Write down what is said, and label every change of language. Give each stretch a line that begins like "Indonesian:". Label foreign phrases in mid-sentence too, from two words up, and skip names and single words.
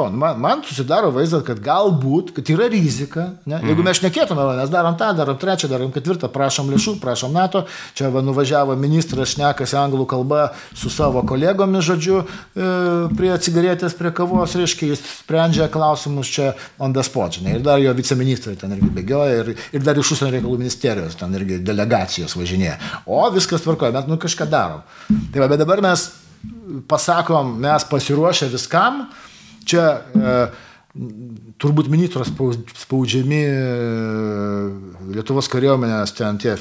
Lithuanian: Man susidaro vaizdas, kad galbūt, kad yra rizika, ne? Jeigu mes šnekėtume, mes darom tą, darom trečią, darom ketvirtą, prašom lėšų, prašom NATO, čia nuvažiavo ministras, šnekasi anglų kalba su savo kolegomis, žodžiu, prie cigaretės, prie kavos, reiškia, jis sprendžia klausimus čia
English: on the spot,
Lithuanian: žinai, ir dar jo viceministrai ten irgi bėgioja, ir dar iš užsienio reikalų ministerijos, ten irgi delegacijos važinėja. O viskas tvarkoja, mes kažką darom. Tai va, bet dabar mes pasakom, mes pasiruošę viskam, čia turbūt ministros spaudžiami Lietuvos kariuomenės, ten tie